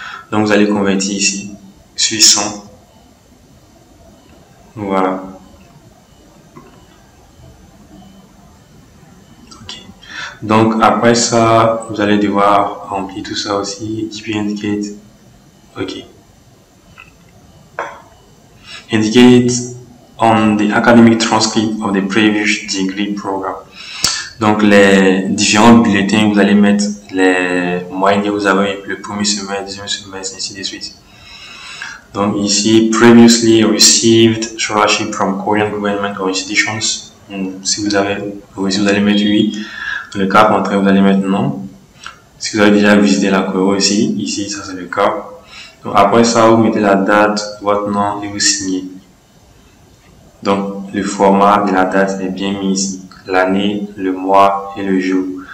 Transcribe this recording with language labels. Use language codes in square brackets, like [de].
[fr] Donc, vous allez convertir ici, sur 100. Voilà. Ok. Donc, après ça, vous allez devoir remplir tout ça aussi. [en] GPA indicate. Ok. Indicate on the academic transcript of the previous degree program. [fr] Donc, les différents bulletins, vous allez mettre les moyennes que vous avez le premier semestre, deuxième semestre, ainsi de suite. Donc, ici, [en] previously received scholarship from Korean government or institutions. [fr] Si vous allez mettre oui. Dans le cas contraire, vous allez mettre non. Si vous avez déjà visité la Corée ici, ça c'est le cas. Donc, après ça, vous mettez la date, votre nom et vous signez. Donc, le format de la date est bien mis ici. L'année, le mois et le jour.